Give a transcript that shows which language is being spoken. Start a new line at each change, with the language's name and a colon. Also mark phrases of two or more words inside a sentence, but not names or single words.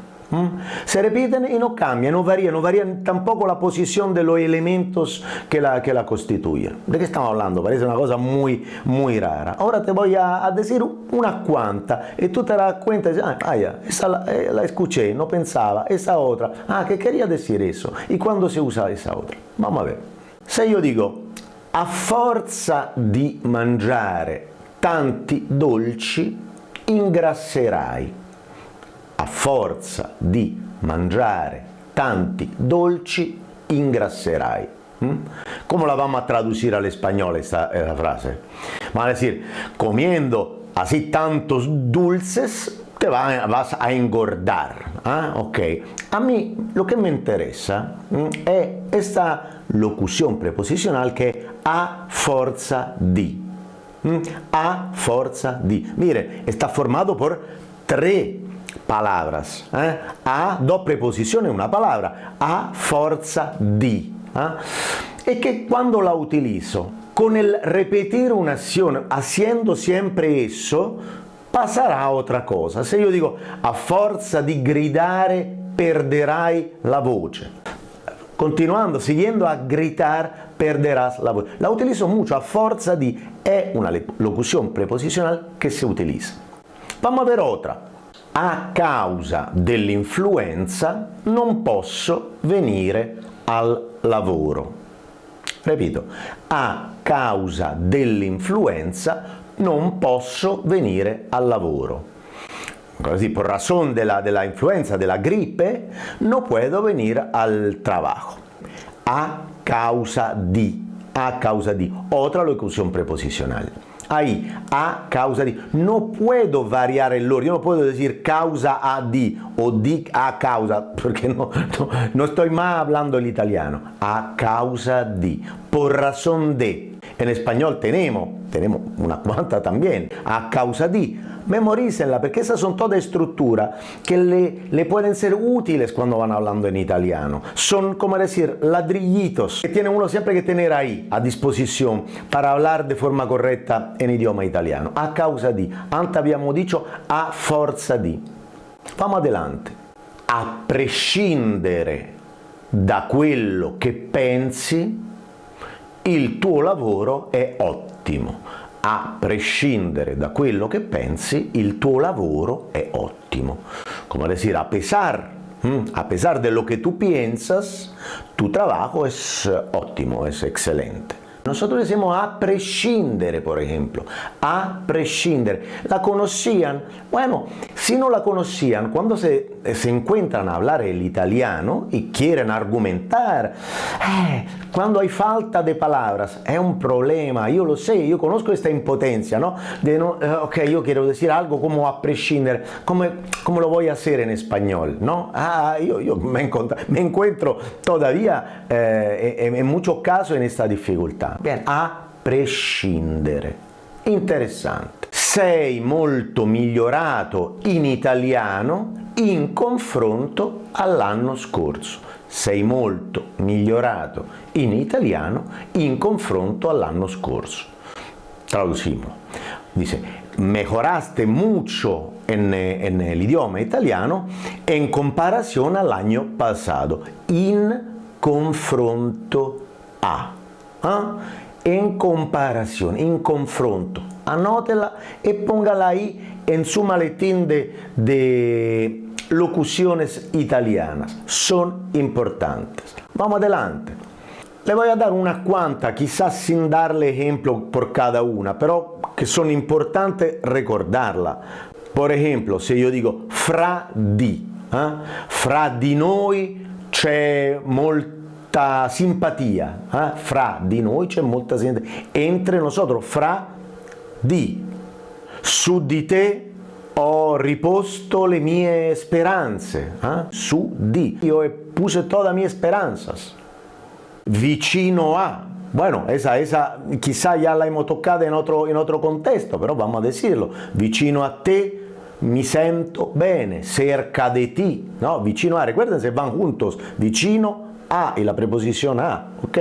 Spanish: Se repiten y no cambian, no varían tampoco la posición de los elementos que la constituyen. ¿De qué estamos hablando? Parece una cosa muy, muy rara. Ahora te voy a decir unas cuantas y tú te das cuenta y dices, ya, esa la escuché, no pensaba, esa otra, que quería decir eso. ¿Y cuándo se usa esa otra? Vamos a ver.
Italian: Se io dico, a forza di mangiare tanti dolci, ingrasserai. A forza di mangiare tanti dolci, ingrasserai.
Spanish: ¿Cómo la vamos a traducir al español esta frase? Vamos a decir, comiendo así tantos dulces, te vas a engordar. Ok. A mí lo que me interesa es esta locución preposicional que es
Italian: a forza di. A forza di.
Spanish: Mire, está formado por tres palabras. A, dos preposiciones, una palabra.
Italian: A forza di.
Spanish: Es que cuando la utilizo, con el repetir una acción, haciendo siempre eso, pasará otra cosa.
Italian: Se io dico a forza di gridare perderai la voce.
Spanish: Continuando, siguiendo a gritar, perderás la voce. La utilizo mucho,
Italian: a forza di,
Spanish: è una locución preposicional que se utiliza. Vamos a ver otra.
Italian: A causa dell'influenza non posso venire al lavoro. Repito, a causa dell'influenza non posso venire al lavoro. Così,
Spanish: por razón de la influenza, de la gripe, no puedo venir al trabajo.
Italian: A causa di.
Spanish: Otra locución preposicional.
Italian: Ahí, a causa di.
Spanish: No puedo variar el orden. Yo no puedo decir
Italian: causa a di
Spanish: o
Italian: di a causa,
Spanish: porque no estoy más hablando el italiano.
Italian: A causa di.
Spanish: Por razón de. En español tenemos una cuanta también.
Italian: A causa di.
Spanish: Memorícenla, porque esas son todas estructuras que le pueden ser útiles cuando van hablando en italiano. Son, como decir, ladrillitos que tiene uno siempre que tener ahí a disposición para hablar de forma correcta en idioma italiano.
Italian: A causa di.
Spanish: Antes abbiamo dicho
Italian: a forza di.
Spanish: Vamos adelante.
Italian: A prescindere da quello che pensi, il tuo lavoro è ottimo. A prescindere da quello che pensi, il tuo lavoro è ottimo.
Spanish: Como decir, a pesar de lo que tú piensas, tu trabajo es óptimo, es excelente. Nosotros decimos
Italian: a prescindere,
Spanish: por ejemplo,
Italian: a prescindere.
Spanish: ¿La conocían? Bueno, si no la conocían, cuando se encuentran a hablar el italiano y quieren argumentar, cuando hay falta de palabras, es un problema. Yo lo sé, yo conozco esta impotencia, ¿no? Ok, yo quiero decir algo como
Italian: a prescindere,
Spanish: ¿cómo lo voy a hacer en español? ¿No? Yo me encuentro todavía en muchos casos en esta dificultà.
Italian: Bien, a prescindere. Interessante. Sei molto migliorato in italiano in confronto all'anno scorso. Sei molto migliorato in italiano in confronto all'anno scorso.
Spanish: Traducimos. Dice, mejoraste mucho en el idioma italiano en comparación al año pasado.
Italian: In confronto a.
Spanish: En comparación, en confronto. Anótela y póngala ahí en su maletín de locuciones italianas. Son importantes. Vamos adelante. Le voy a dar unas cuantas, quizás sin darle ejemplo por cada una, pero que son importantes recordarla. Por ejemplo, se yo digo
Italian: fra di noi c'è molta simpatia, fra di noi c'è molta simpatia,
Spanish: entre nosotros,
Italian: fra di, su di te ho riposto le mie speranze, su di, io
Spanish: puse todas mis esperanzas,
Italian: vicino a,
Spanish: bueno, esa quizá ya la hemos tocado en otro contexto, pero vamos a decirlo,
Italian: vicino a te mi sento bene,
Spanish: cerca de ti, ¿no?
Italian: Vicino a,
Spanish: recuerden, se van juntos,
Italian: vicino a
Spanish: y la preposición a, ok?